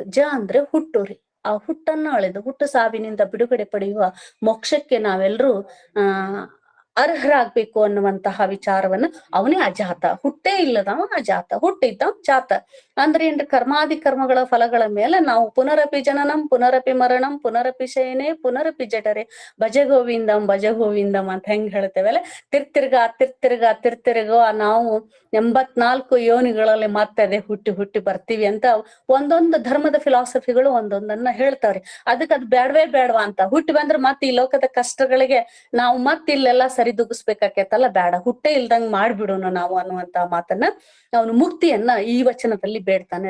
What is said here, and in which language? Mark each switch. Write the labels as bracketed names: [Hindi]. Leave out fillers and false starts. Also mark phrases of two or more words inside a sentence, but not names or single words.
[Kannada] ಅಂದ್ರೆ ಹುಟ್ಟುರಿ. ಆ ಹುಟ್ಟನ್ನ ಅಳೆದು, ಹುಟ್ಟು ಸಾವಿನಿಂದ ಬಿಡುಗಡೆ ಪಡೆಯುವ ಮೋಕ್ಷಕ್ಕೆ ನಾವೆಲ್ಲರೂ ಅರ್ಹರಾಗ್ಬೇಕು ಅನ್ನುವಂತಹ ವಿಚಾರವನ್ನ. ಅವನೇ ಅಜಾತ, ಹುಟ್ಟೇ ಇಲ್ಲದವ ಅಜಾತ, ಹುಟ್ಟಿದ್ದ ಜಾತ. ಅಂದ್ರೆ ಏನ್ರಿ? ಕರ್ಮಾದಿ ಕರ್ಮಗಳ ಫಲಗಳ ಮೇಲೆ ನಾವು [Sanskrit] ಪುನರಪಿ ಜನನಂ ಪುನರಪಿ ಮರಣಂ ಪುನರಪಿ ಶಯನೆ ಪುನರಪಿ ಜಠರೆ ಭಜ ಗೋವಿಂದಂ [Kannada] ಅಂತ ಹೆಂಗ್ ಹೇಳ್ತೇವಲ್ಲ, ತಿರ್ತಿರ್ಗ ನಾವು 84 ಯೋನಿಗಳಲ್ಲಿ ಮತ್ತೆ ಅದೇ ಹುಟ್ಟಿ ಬರ್ತೀವಿ ಅಂತ ಒಂದೊಂದು ಧರ್ಮದ ಫಿಲಾಸಫಿಗಳು ಒಂದೊಂದನ್ನ ಹೇಳ್ತಾವ್ರಿ. ಅದಕ್ಕೆ ಅದು ಬೇಡವಾ ಅಂತ. ಹುಟ್ಟಿ ಬಂದ್ರೆ ಮತ್ತೆ ಈ ಲೋಕದ ಕಷ್ಟಗಳಿಗೆ ನಾವು ಮತ್ತೆ ಇಲ್ಲೆಲ್ಲ ಸರಿದೂಗಿಸ್ಬೇಕಾಕೇತಲ್ಲ, ಬೇಡ, ಹುಟ್ಟೆ ಇಲ್ದಂಗ್ ಮಾಡ್ಬಿಡೋಣ ನಾವು ಅನ್ನುವಂತ ಮಾತನ್ನ ಅವನು ಮುಕ್ತಿಯನ್ನ ಈ ವಚನದಲ್ಲಿ ಬೇಡ್ತಾನೆ.